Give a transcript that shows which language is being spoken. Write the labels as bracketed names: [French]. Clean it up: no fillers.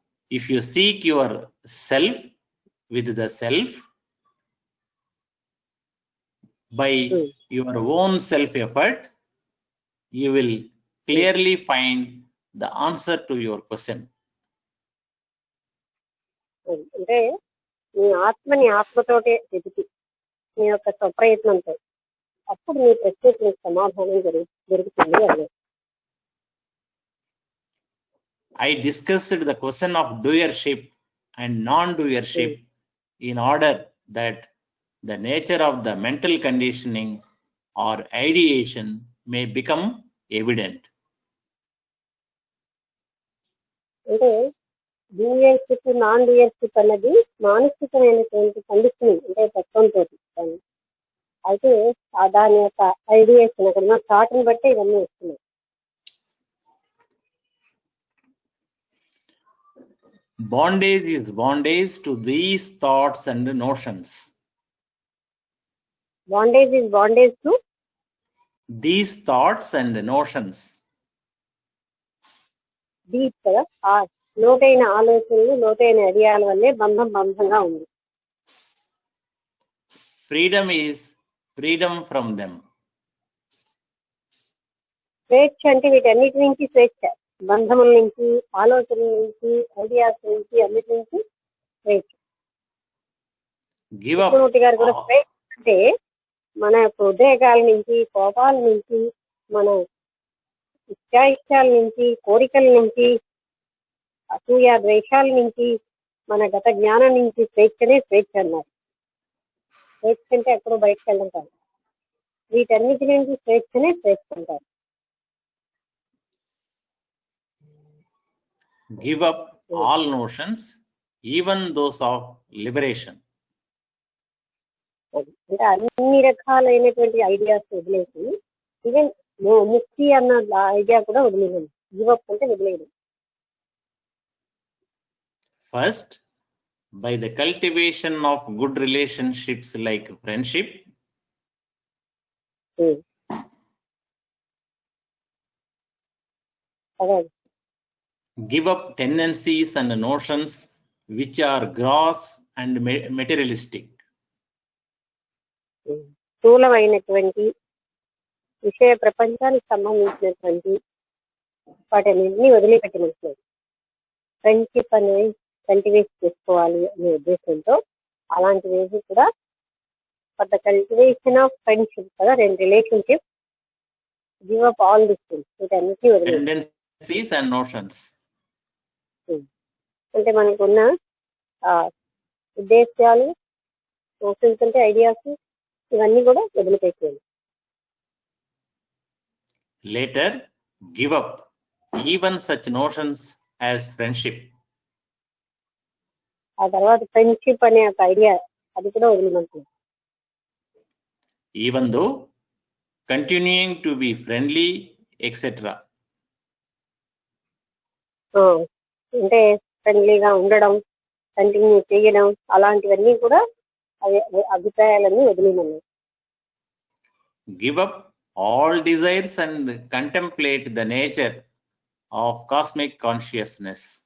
[English] If you seek your self with the self by your own self effort, you will clearly find the answer to your question. [Telugu] అంటే నీ ఆత్మని ఆత్మతోటే వెతికి నీ యొక్క స్వప్రయత్నంతో అప్పుడు నీ ప్రశ్నకు సమాధానం జరుగుతుంది అని. [English] I discussed the question of doership and non-doership in order that the nature of the mental conditioning or ideation may become evident. [Telugu] అంటే డూయర్షిప్ నాన్ డూయర్షిప్ అన్నది మానసికమైనటువంటి కండిషనింగ్ అంటే తత్వంతో. అయితే దాని యొక్క ఐడియేషన్ అక్కడ ఉన్న థాట్ని బట్టి ఇవన్నీ వస్తున్నాయి. [English] Bondage is bondage to these thoughts and notions. Bondage is bondage to these thoughts and notions. [Telugu] Deep లోతైన ఆలోచనలు లోతైన ఐడియాల వల్లే బంధంగా ఉంది. [English] Freedom is freedom from them. [Telugu] స్వేచ్ఛ అంటే వీటన్నిటి నుంచి స్వేచ్ఛ, బంధముల నుంచి, ఆలోచనల నుంచి, ఐడియాస్ నుంచి, అన్నిటి నుంచి స్వేచ్ఛ. [English] Give up [Telugu] కృష్ణమూర్తి గారు కూడా స్వేచ్ఛ అంటే మన యొక్క ఉద్రేకాల నుంచి, కోపాల నుంచి, మన ఇష్టాయిష్టాల నుంచి, కోరికల నుంచి, అసూయ ద్వేషాల నుంచి, మన గత జ్ఞానం నుంచి స్వేచ్ఛనే స్వేచ్ఛ అన్నారు. స్వేచ్ఛ అంటే ఎక్కడో బయటకు వెళ్ళడం కాదు, వీటన్నిటి నుంచి స్వేచ్ఛనే స్వేచ్ఛ అంటారు. [English] give up all notions, even those of liberation. [Telugu] అంటే అన్ని రకాలైనటువంటి ఐడియాస్ వదిలేసి ఈవెన్ ముక్తి అన్న ఐడియా కూడా వదిలేయడం. గివ్ అప్ అంటే వదిలేయడం. [English] First, by the cultivation of good relationships like friendship, [Telugu] అదే [English] give up tendencies and notions which are gross and materialistic. [Telugu] స్థూలమైనటువంటి విషయ ప్రపంచానికి సంబంధించినటువంటి వాటిని వదిలిపెట్టమంటున్నారు. ఫ్రెండ్షిప్ అనేది కల్టివేట్ చేసుకోవాలి అనే ఉద్దేశంతో అలాంటివి కూడా [English] for the cultivation of friendship [Telugu] కదా, రెండు relationship, [English] give up all this things, [Telugu] వీటన్నిటిని వదిలేదు. [English] Tendencies and notions. [Telugu] అంటే మనకున్న ఉద్దేశాలు, నోషన్స్ అంటే ఐడియాస్, ఇవన్నీ కూడా వదిలిపెట్టేది. [English] Later, give up even such notions as friendship. [Telugu] ఆ తర్వాత ఫ్రెండ్షిప్ అనే ఒక ఐడియా అది కూడా వదిలిమంటుంది. [English] Even though continuing to be friendly, etc. [Telugu] అంటే ఫ్రెండ్లీగా ఉండడం, కంటిన్యూ చేయడం, అలాంటివన్నీ కూడా అభిప్రాయాలన్నీ వదిలిమన్నాయి. [English] Give up all desires and contemplate the nature of cosmic consciousness.